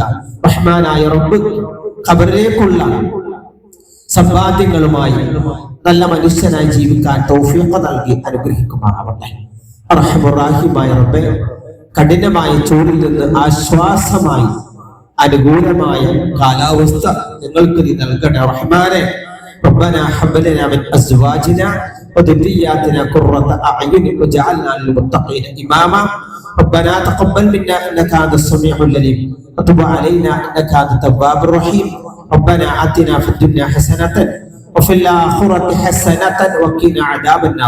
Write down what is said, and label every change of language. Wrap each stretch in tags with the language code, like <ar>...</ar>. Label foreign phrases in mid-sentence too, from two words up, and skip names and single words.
<ml>റഹ്മാനായ റബ്ബ് ഖബറിലേക്കുള്ള സമ്പാദ്യങ്ങളുമായി നല്ല മനുഷ്യനായി ജീവിക്കാൻ തൗഫീഖ് നൽകി അനുഗ്രഹിക്കുമാറാവട്ടെ. റഹ്മാനായ റബ്ബേ, കഠിനമായ ചൂടിൽ നിന്ന് ആശ്വാസമായി അനുകൂലമായ കാലാവസ്ഥ ഞങ്ങൾക്ക് നീ നൽകണേ റഹ്മാനെ.</ml> <ar>ربنا هب لنا من ازواجنا وذرياتنا قرة اعين واجعلنا للمتقين اماما. ربنا تقبل منا انك انت السميع العليم وتب علينا انك انت التواب الرحيم. ربنا آتنا في الدنيا حسنة وفي الآخرة حسنة وقنا عذاب النار.</ar>